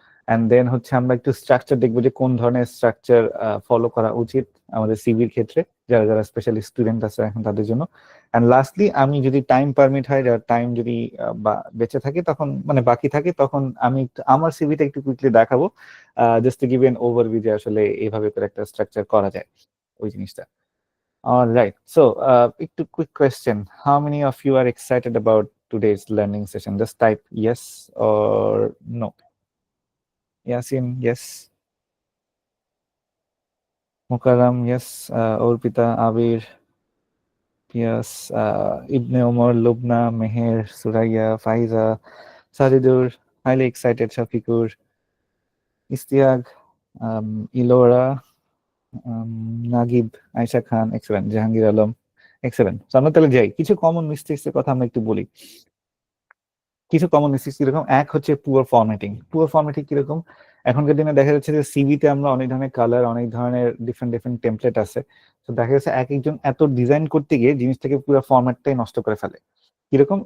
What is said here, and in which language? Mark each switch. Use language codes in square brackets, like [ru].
[bn] And then হচ্ছে আমরা একটু স্ট্রাকচার দেখবো যে কোন ধরনের স্ট্রাকচার ফলো করা উচিত আমাদের সিভির ক্ষেত্রে, যারা যারা স্পেশালি স্টুডেন্ট আছে এখন তাদের জন্য। অ্যান্ড লাস্টলি, আমি যদি টাইম পারমিট হয়, যার টাইম যদি বেঁচে থাকে তখন, মানে বাকি থাকে, তখন আমি আমার সিভিটা একটু কুইকলি দেখাবো, just to give N overview যে আসলে এইভাবে করে একটা স্ট্রাকচার করা যায় ওই জিনিসটা। [en] Alright, so একটু quick question. How many of you are excited about today's learning session? Just type yes or no. Yasin, yes. Mukarram, yes. Orpita, Abir, yes. Ibne Omar, Lubna, Meher, Suraya, Faiza, Sajidur, highly excited, Shafikur, Istiag, Ilora, Nagib, Ayesha Khan, excellent, Jahangir Alam, excellent. [bn] আমরা তাহলে যাই, কিছু common mistakes এর কথা আমরা একটু বলি। কিছু কমন মিস্টেক্স কিরকম? এক হচ্ছে পুয়ার ফরম্যাটিং। পুয়ার ফরম্যাটিং কিরকম? এখনকার দিনে দেখা যাচ্ছে যে সিভিতে আমরা অনেক ধরনের কালার, অনেক ধরনের ডিফারেন্ট টেমপ্লেট আছে। তো দেখা যাচ্ছে এক একজন এত ডিজাইন করতে গিয়ে জিনিসটাকে পুরো ফরম্যাটটাই নষ্ট করে ফেলে। কিরকম?